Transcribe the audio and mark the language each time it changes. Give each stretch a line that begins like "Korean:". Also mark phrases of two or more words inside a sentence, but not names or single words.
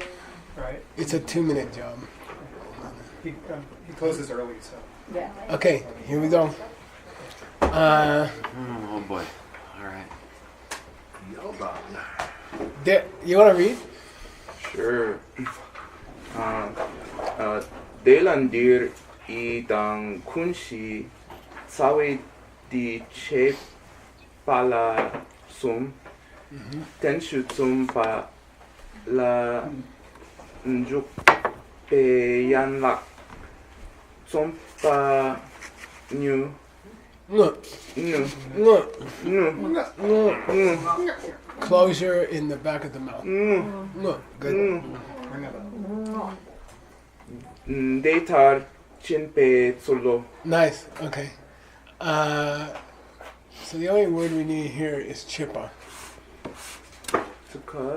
English: Right. It's a 2-minute job. He closes early, so. Yeah. Okay, here we go. Oh boy. Alright. You want to read? Sure. Delandir idang kunshi sawe di che pala sum tenshu sum pa la njuk pe yan lak sum pa nu No. nu No. nu No. Closure in the back of the mouth. No. Good. Detar chinpe solo. Nice. Okay. So the only word we need here is chippa. To cut.